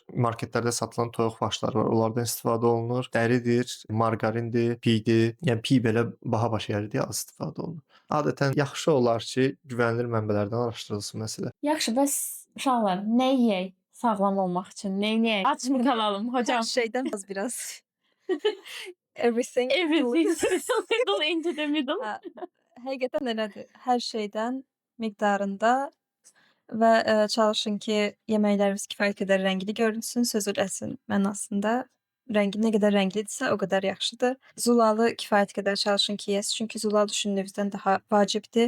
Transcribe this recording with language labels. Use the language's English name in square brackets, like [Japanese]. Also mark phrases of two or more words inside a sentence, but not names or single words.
[Azerbaijani] Marketlərdə satılan toyuq farşları var. Onlardan istifadə olunur. Dəridir, margarindir, piydir. Yəni piy belə baha başa gəlir deyə az istifadə olunur. Adətən yaxşı olar ki, güvənilir mənbələrdən araşdırılsın məsələ. Yaxşı, bəs uşaqlar, nə yeyək sağlam olmaq üçün? Nə yeyək? [Turkish] Ac mı qalalım hocam? Hər şeydən biraz everything. [English] Everything little into the middle. [Azerbaijani] Hə, həqiqətən elədir. Hər şeydən miqdarında və çalışın ki, yeməkləriniz kifayət qədər rəngli görünsün, sözü əsl mənasında. Rəngi nə qədər rənglidirsə, o qədər yaxşıdır. Zulalı kifayət qədər çalışın ki, yeyəsiz, çünki zulalı düşündüyünüzdən daha vacibdir.